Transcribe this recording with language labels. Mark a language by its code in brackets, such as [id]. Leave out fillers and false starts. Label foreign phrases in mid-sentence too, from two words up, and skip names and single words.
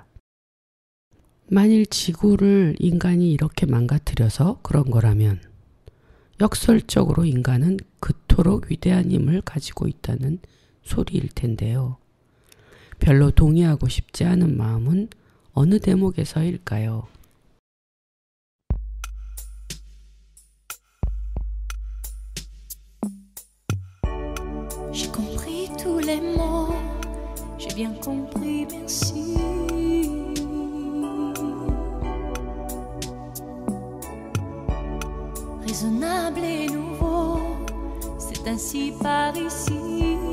[ko] 만일 지구를 인간이 이렇게 망가뜨려서 그런 거라면 역설적으로 인간은 그토록 위대한 힘을 가지고 있다는 소리일 텐데요. 별로 동의하고 싶지 않은 마음은 어느 대목에서일까요? [fr] J'ai compris tous les mots, j'ai bien compris, merci. Raisonnable et nouveau, c'est ainsi par ici.